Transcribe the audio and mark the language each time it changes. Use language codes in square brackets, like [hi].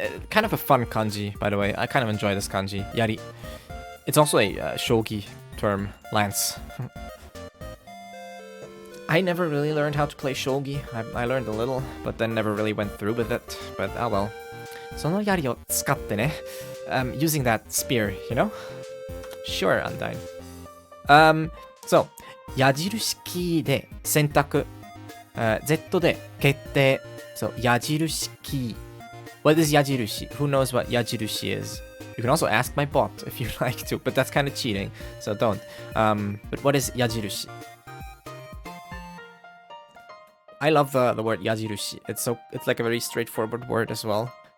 [en] Kind of a fun kanji, by the way. I kind of enjoy this kanji, yari. It's also a shogi term, lance. I never really learned how to play shogi. I learned a little, but then never really went through with it. But oh well. [ja] その槍を使ってね. [en] using that spear, you know? Sure, Undyne. [ja] So, 矢印キーで選択、Z で決定。 [en] So, 矢印キー。What is 矢印? Who knows what 矢印 is? You can also ask my bot if you'd like to, but that's kind of cheating, so don't. But what is 矢印? I love the word 矢印. It's like a very straightforward word as well.